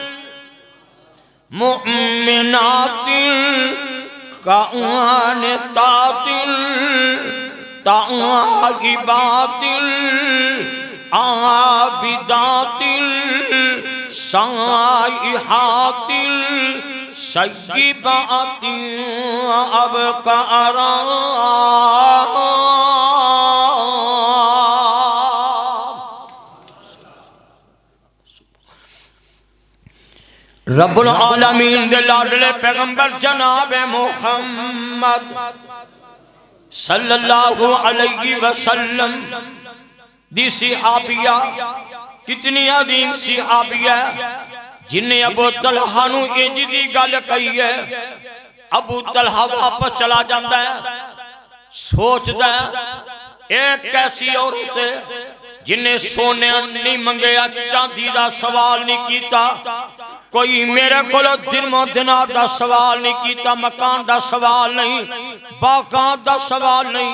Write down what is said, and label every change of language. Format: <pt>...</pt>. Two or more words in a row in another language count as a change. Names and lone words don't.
<ar>مؤمنات قانتات تائبات عابدات سائحات ثيبات أبكارا. رب العالمین</ar> <pa>دے لاڈلے پیغمبر جناب محمد</pa> <ar>صلی اللہ علیہ وسلم</ar> <pa>دی صحابیہ کتنی عظیم صحابیہ جنہیں ابو طلحہ نوں اینج دی گل کہی ہے.</pa> <ur>ابو طلحہ واپس چلا جاتا ہے سوچتا ہے ایک کیسی عورت جنہیں سونے نہیں منگیا چاندی کا سوال نہیں کیا کوئی میرے کو درہمو دینار کا سوال نہیں کیا مکان کا سوال نہیں باغان کا سوال نہیں.</ur>